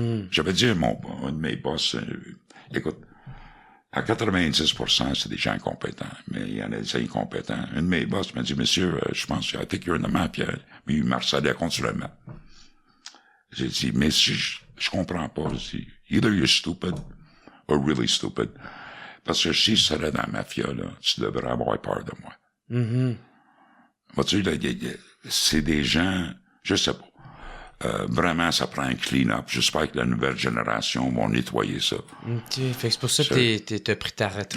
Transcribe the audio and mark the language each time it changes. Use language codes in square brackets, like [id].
[fr] J'avais dit à un de mes boss, écoute, à 90%, c'est des gens compétents, mais il y en a des incompétents. Un de mes boss m'a dit, monsieur, je pense, [en] I think you're in the mafia. [fr] Mais il m'harcelait continuellement. J'ai dit, mais si je comprends pas. Je dis, [en] either you're stupid or really stupid. [fr] Parce que si je serais dans la mafia, là, tu devrais avoir peur de moi. Mm-hmm. Vois-tu, là, c'est des gens, je sais pas. Vraiment, ça prend un clean-up. J'espère que la nouvelle génération va nettoyer ça. OK. Fait que c'est pour ça que t'as pris ta retraite.